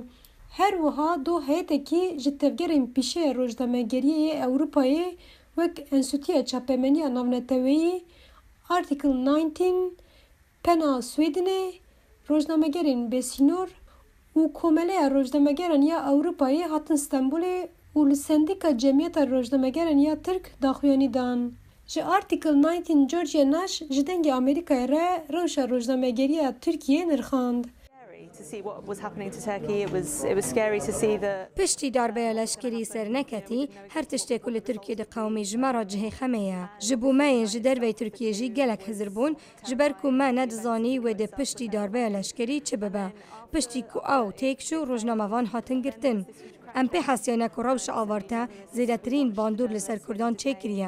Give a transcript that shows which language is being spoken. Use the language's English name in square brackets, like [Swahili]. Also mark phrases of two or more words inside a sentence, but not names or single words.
[Kurdish] Her wiha du heyetekî ji tevgerên pîşeya rojnamegeriyê Ewropayê wek Enstitûya Çapemeniya Navneteweyî, Article 19, Pena Swêdinê, rojnamegerên bêsînor û Komeleya Rojnamegeran ya Ewropayê hatin Stenbolê û li Sendîka Cemiyeta Rojnamegeran ya Tirk daxuyanî dan. Ji Article 19 George Nash ji dengê Amerîkayê re rewşa rojnamegeriya Tirkiyê nirxand. [English] To see what was happening to Turkey, it was scary to see the [Kurdish] پشتی darbeya leşkerî serneketî her tiştê ku li Tirkiyeyê qewmî ji me re cihê xeme ye. Ji bûmeyên ji dervey Tirkiyê jî gelek hezir bûn ji ber ku me nedizanî wê de piştî darbeya leşkerî çi bibe. Piştî ku ew têk çû rojnamevan hatin girtin. Em pê hesiyane ku rewşa awarte zêdetirîn bandor li ser Kurdan çêkiriye.